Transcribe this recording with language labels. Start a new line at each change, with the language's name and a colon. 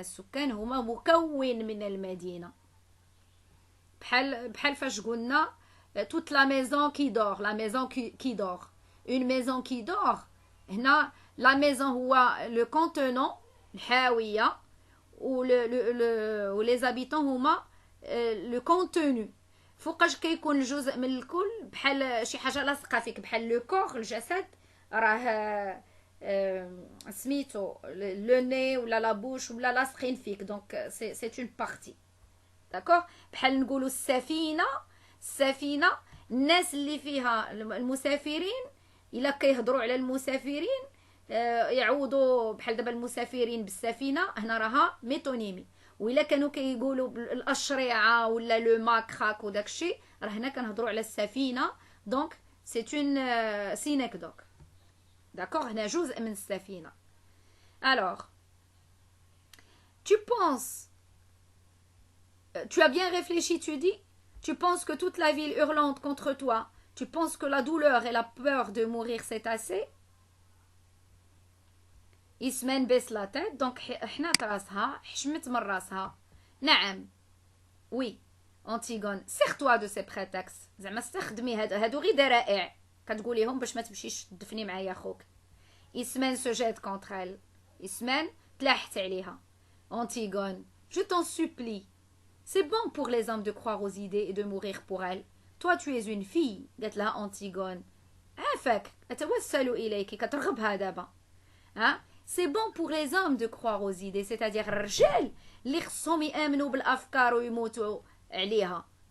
Arabic: السكان هما مكون من المدينه. بحال فاش قلنا
French: toute la maison qui dort. la maison qui dort. une maison qui dort. هنا la maison هو le contenant الحاويه و les habitants هما le contenu.
Arabic: فوقاش كيكون الجزء من الكل بحال شي حاجه لاصقه فيك بحال لو كور الجسد راه سميتو
French: لو ني ولا لا بوش
Arabic: ولا لاصقين فيك. دونك
French: سي اون بارتي.
Arabic: داكوغ؟ بحال نقولوا السفينه الناس اللي فيها المسافرين الا كيهضروا على المسافرين يعوضوا بحال دابا المسافرين بالسفينه هنا راها ميتونيمي. وإلا كانوا كيقولوا الاشرعه ولا لو ماكراك وداكشي راه هنا كنهضروا على السفينه. دونك
French: سي اون سينيكدوك.
Arabic: داكوغ؟ هنا جزء من السفينه.
French: الوغ tu penses Tu as bien réfléchi, tu dis? Tu penses que toute la ville hurlante contre toi, tu penses que la douleur et la peur de mourir c'est assez? Ismen baisse la tête,
Arabic: donc حنات راسها حشمت من راسها. نعم. Oui.
French: Antigone, sers-toi de ces prétextes.
Arabic: زعما استخدمي هادو غير ذرائع كتقوليهم باش ما تمشيش تدفني معايا خوك.
French: Ismen se jette contre elle.
Arabic: Ismen تلاحت عليها.
French: Antigone, je t'en supplie. C'est bon pour les hommes de croire aux idées et de mourir pour elles. Toi, tu es une fille.
Arabic: قالت لها Antigone. عافاك أتوسل إليك كترغبها دابا.
French: Hein? C'est bon pour les hommes de croire aux idées, c'est-à-dire
Arabic: الرجال اللي خصهم يآمنوا بالأفكار ويموتوا عليها.